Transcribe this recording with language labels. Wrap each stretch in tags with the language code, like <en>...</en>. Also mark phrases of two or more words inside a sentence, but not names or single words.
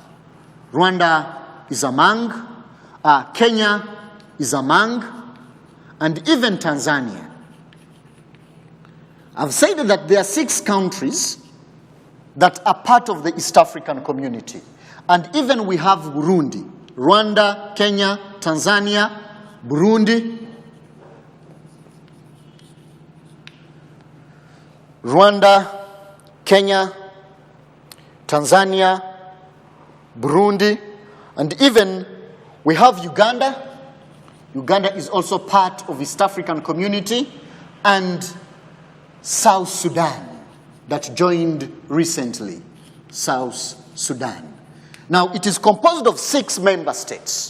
<en>Kenya is among, and even Tanzania. I've said that there are 6 countries that are part of the East African Community. And even we have Burundi, Rwanda, Kenya, Tanzania, Burundi, Rwanda, Kenya, Tanzania, Burundi, and even we have Uganda. Uganda is also part of East African Community, and South Sudan that joined recently, South Sudan. Now, it is composed of 6 member states.</en>